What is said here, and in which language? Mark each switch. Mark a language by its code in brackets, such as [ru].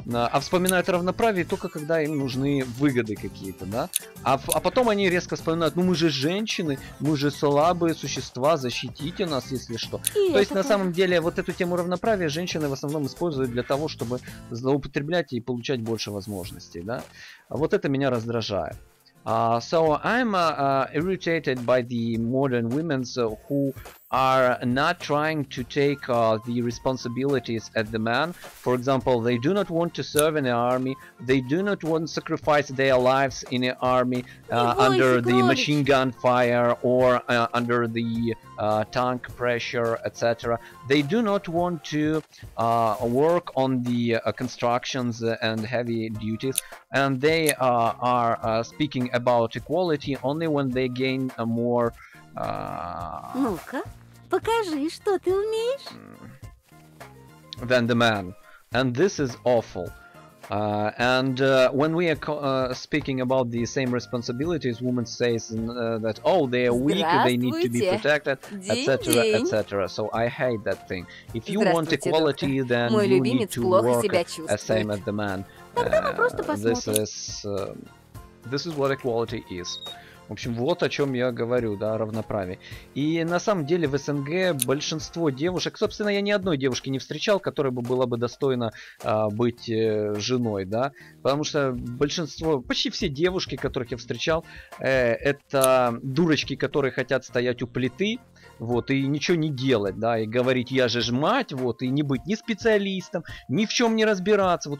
[ru] А вспоминают равноправие только когда им нужны выгоды какие-то, да? А потом они резко вспоминают, ну мы же женщины, мы же слабые существа, защитите нас, если что. То есть на самом деле вот эту тему равноправия женщины в основном используют для того, чтобы злоупотреблять и получать больше возможностей, да? А вот это меня раздражает. [en] So I'm irritated by the modern women who are not trying to take the responsibilities at the man. For example, they do not want to serve in the army. They do not want to sacrifice their lives in the army under the machine gun fire or under the tank pressure, etc. They do not want to work on the constructions and heavy duties, and they are speaking about equality only when they gain more. [ru] Ну-ка, покажи, что ты умеешь. [en] Than the man, and this is awful. And when we are speaking about the same responsibilities, women says that oh, they are weak, they need to be protected, etc., etc. So I hate that thing. If you want equality, then you need to work the same as the man. This is what equality is. [ru] В общем, вот о чем я говорю, да, о равноправии. И на самом деле в СНГ большинство девушек, собственно, я ни одной девушки не встречал, которая бы была бы достойна быть женой, да, потому что большинство, почти все девушки, которых я встречал, это дурочки, которые хотят стоять у плиты, вот, и ничего не делать, да, и говорить, я же мать, вот, и не быть ни специалистом, ни в чем не разбираться.